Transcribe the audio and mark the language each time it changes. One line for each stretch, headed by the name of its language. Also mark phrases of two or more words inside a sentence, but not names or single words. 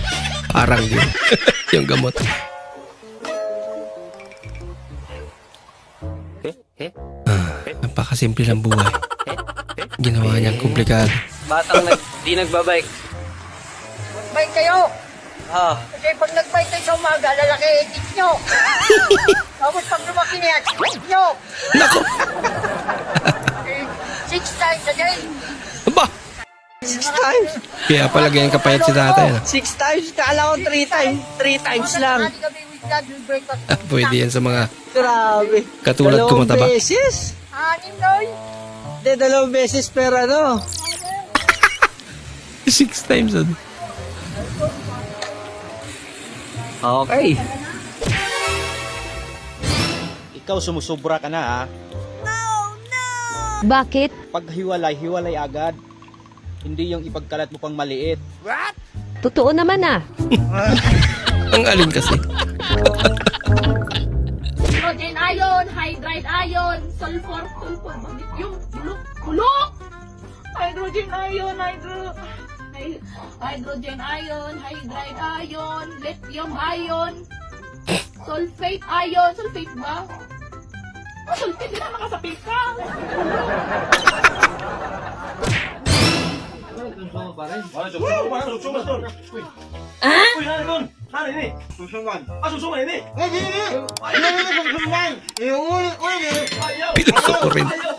Filipino: Parang yun. Yung gamot. Napakasimple ng buhay. Ginawa niyang komplikado. Batang di nagbabike. Bike kayo! Ah. Kasi pag nag-bike kayo sa umaga, lalaki edit nyo. Tapos pag lumaki niya, edit nyo. Nako!
English: 6 times a day.
Filipino: Aba!
English: 6 times?
Filipino: Kaya pala ganyan kapayat si tatay. 6 times? Kala ko 3 times. 3 times lang. Pwede yan sa mga Grabe. katulad ko mataba. 2 beses? 6 noy. Hindi, 2 beses pero ano?
English: 6 times.
Filipino: Okay. Ikaw sumusubra ka na ha. Bakit? Pag hiwalay, hiwalay agad. Hindi yung ipagkalat mo pang maliit. What? Totoo naman ah. Ang alin kasi.
English: hydrogen ion, hydride ion, sulfur,
Filipino: yung bulok,
English: hydrogen ion, hydrogen ion, hydride ion, lithium ion, sulfate ion, sulfate ba?
Filipino: Sulfate din na nakasapit ka. Pinasok ko rin.